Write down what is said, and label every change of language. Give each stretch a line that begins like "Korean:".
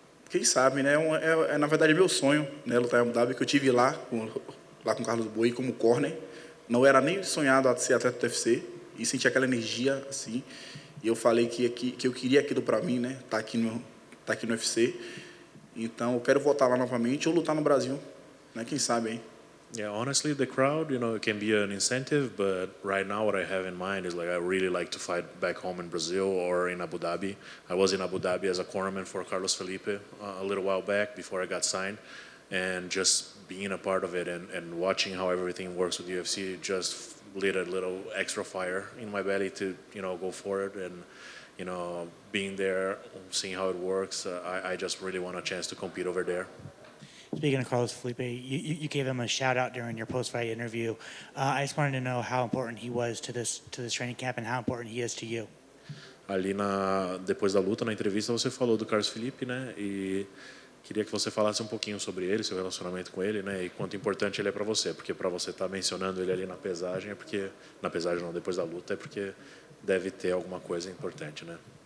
Portuguese: Quem sabe, né? Na verdade, meu sonho, né? Lutar em Abu Dhabi, que eu tive lá com Carlos Boi como corner. Não era nem sonhado a ser atleta do UFC e senti aquela energia assim. E eu falei que eu queria aquilo para mim, né? Tá aqui no UFC. Então, eu quero voltar lá novamente ou lutar no Brasil, né? Quem sabe, hein?
English: Yeah, honestly, the crowd, it can be an incentive, but right now what I have in mind is I really like to fight back home in Brazil or in Abu Dhabi. I was in Abu Dhabi as a cornerman for Carlos Felipe a little while back before I got signed, and just being a part of it and watching how everything works with UFC just lit a little extra fire in my belly to, go forward and, being there, seeing how it works. I just really want a chance to compete over there. Speaking of Carlos Felipe, you gave him a shout out during your post-fight interview. I just wanted to know how important he was to this training camp and how important he is to you.
Portuguese: Ali depois da luta, na entrevista, você falou do Carlos Felipe, né? E queria que você falasse um pouquinho sobre ele, seu relacionamento com ele, né? E quanto importante ele é para você, porque para você estar mencionando ele ali na pesagem na pesagem não, depois da luta, é porque deve ter alguma coisa importante, né?